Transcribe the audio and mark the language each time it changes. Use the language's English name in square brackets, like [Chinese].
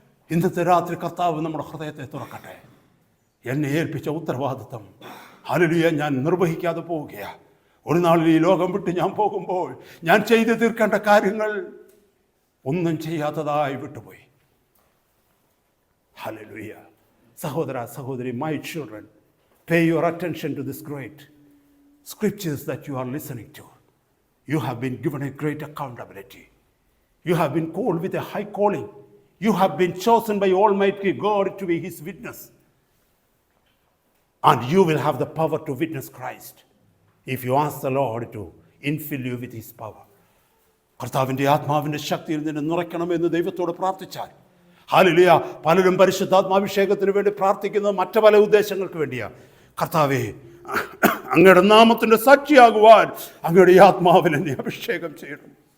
[Malayalam] ഇന്നത്തെ രാത്രി കർത്താവ് നമ്മുടെ ഹൃദയത്തെ തുറക്കട്ടെ. എന്നെ ഏൽപ്പിച്ച ഉത്തരവാദിത്വം, ഹല്ലേലൂയ, ഞാൻ നിർവഹിക്കാതെ പോവുകയാണ്. ഒരു നാളിൽ ഈ ലോകം വിട്ട് ഞാൻ പോകുമ്പോൾ ഞാൻ ചെയ്തു തീർക്കേണ്ട കാര്യങ്ങൾ ഒന്നും ചെയ്യാത്തതായി വിട്ടുപോയി. ഹല്ലേലൂയ. സഹോദര സഹോദരി, [English] my children, pay your attention to this great scriptures that you are listening to. You have been given a great accountability. You have been called with a high calling. You have been chosen by Almighty God to be His witness. And you will have the power to witness Christ if you ask the Lord to infill you with His power. [Malayalam] കർത്താവിൻ്റെ ആത്മാവിൻ്റെ ശക്തിയിൽ നിന്നെ നിറയ്ക്കണമെന്ന് ദൈവത്തോട് പ്രാർത്ഥിച്ചാൽ, hallelujah. പലരും പരിശുദ്ധാത്മാഭിഷേകത്തിന് വേണ്ടി പ്രാർത്ഥിക്കുന്നത് മറ്റു പല ഉദ്ദേശങ്ങൾക്ക് വേണ്ടിയാണ്. കർത്താവേ, അങ്ങയുടെ നാമത്തിൻ്റെ സാക്ഷിയാകുവാൻ അങ്ങയുടെ ആത്മാവിൽ എന്നെ അഭിഷേകം ചെയ്യണം.